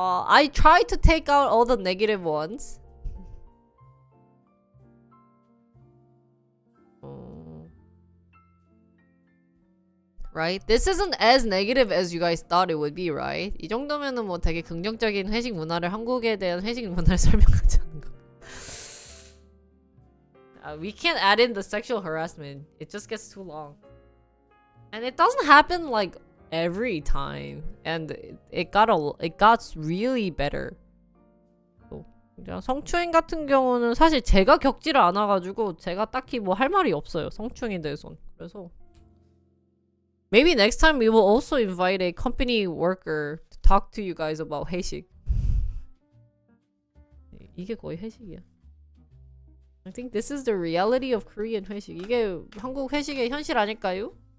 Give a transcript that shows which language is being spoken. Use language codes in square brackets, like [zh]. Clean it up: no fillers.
[en] I tried to take out all the negative ones. Right? This isn't as negative as you guys thought it would be, right? [ko] 이 정도면은 뭐 되게 긍정적인 회식 문화를 한국에 대한 회식 문화를 설명하지 않은가? [en] We can't add in the sexual harassment. It just gets too long. And it doesn't happen like every time, and it got really better. [ko] 그냥 성추행 같은 경우는 사실 제가 겪지를 않아가지고 제가 딱히 뭐 할 말이 없어요. 성추행에 대해서는. [en] 그래서 maybe next time we will also invite a company worker to talk to you guys about 회식. [ko] 이게 거의 회식이야. [en] I think this is the reality of Korean 회식. [ko] 이게 한국 회식의 현실 아닐까요?